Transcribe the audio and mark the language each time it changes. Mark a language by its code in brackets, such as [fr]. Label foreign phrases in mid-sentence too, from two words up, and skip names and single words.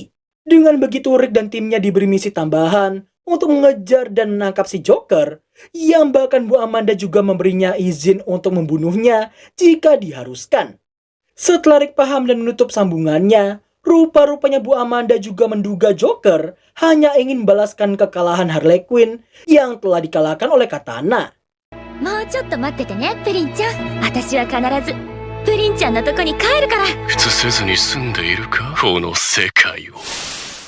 [id] Dengan begitu Rick dan timnya diberi misi tambahan untuk mengejar dan menangkap si Joker, yang bahkan Bu Amanda juga memberinya izin untuk membunuhnya jika diharuskan. Setelah Rick paham dan menutup sambungannya, rupa-rupanya Bu Amanda juga menduga Joker hanya ingin membalaskan kekalahan Harley Quinn yang telah dikalahkan oleh katana. [ja] もうちょっと待っててねプリンちゃん私は必ずプリンちゃんのとこに帰るから映せずに済んでいるかこの世界を